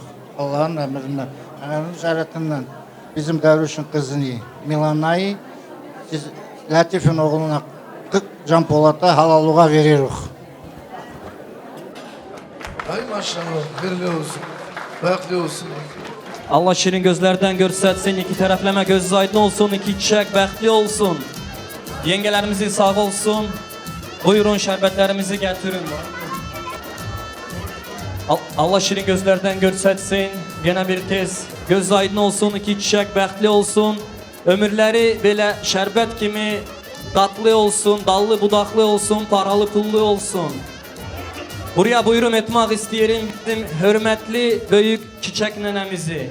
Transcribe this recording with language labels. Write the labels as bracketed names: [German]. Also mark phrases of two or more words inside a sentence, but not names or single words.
[Turkish] Allah'ın emrinden, Peygamberin şeretinden bizim Derviş'in kızını Milana'yı siz Latif'in oğluna Can Polat'a halallığa veriyoruz. Ay maşallah, hayırlı olsun. Baklı olsun. [Azerbaijani] Allah şirin gözlərdən görsətsin, iki tərəfləmə gözü aydın olsun, iki çiçək bəxtli olsun. Yengelərimizi sağ olsun. Buyurun şərbətlərimizi gətirin. Allah şirin gözlərdən görsətsin, yenə bir tez göz aydın olsun, iki çiçək bəxtli olsun. Ömürləri belə şərbət kimi tatlı olsun, dallı budaqlı olsun, paralı pullu olsun. [Turkish] Buraya buyurum etmek isteyelim bizim hürmetli büyük Çiçek nenemizi.